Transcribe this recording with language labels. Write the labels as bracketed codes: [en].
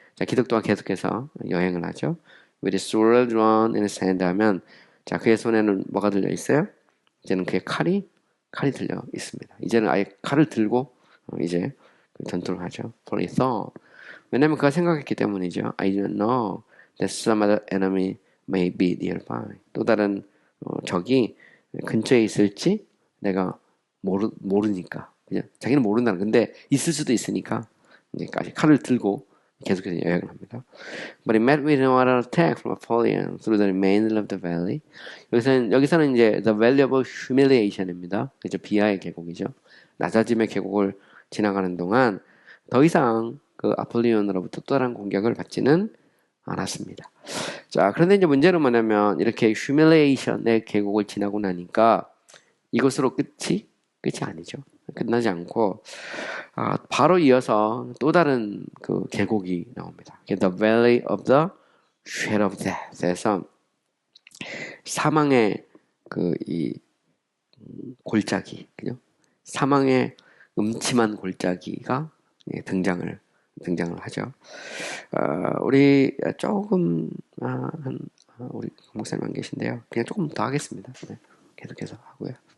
[ko] 자, 기독교가 계속해서 여행을 하죠. [en] With his sword drawn in his hand [ko] 하면 자, 그의 손에는 뭐가 들려 있어요? 이제는 그의 칼이 들려 있습니다. 이제는 아예 칼을 들고 이제 전투를 하죠. [en] For he thought. [ko] 왜냐면 그가 생각했기 때문이죠. [en] I don't know that some other enemy may be nearby. [ko] 또 다른 적이 근처에 있을지 내가 모르니까. 그냥 자기는 모른다는 근데 있을 수도 있으니까 이제까지 칼을 들고 계속해서 여행을 합니다. [en] But he met with another attack from Apollyon through the remainder of the valley. [ko] 여기서는 이제 the valley of humiliation입니다. 그죠? 비하의 계곡이죠. 낮아짐의 계곡을 지나가는 동안 더 이상 그 아폴리온으로부터 또 다른 공격을 받지는 않았습니다. 자, 그런데 이제 문제는 뭐냐면 이렇게 humiliation의 계곡을 지나고 나니까 이것으로 끝이 아니죠. 끝나지 않고 바로 이어서 또 다른 그 계곡이 나옵니다. The Valley of the Shadow of Death에서 사망의 이 골짜기, 그죠? 사망의 음침한 골짜기가 등장을 하죠. 우리 조금 우리 목사님 안 계신데요. 그냥 조금 더 하겠습니다. 네, 계속해서 하고요.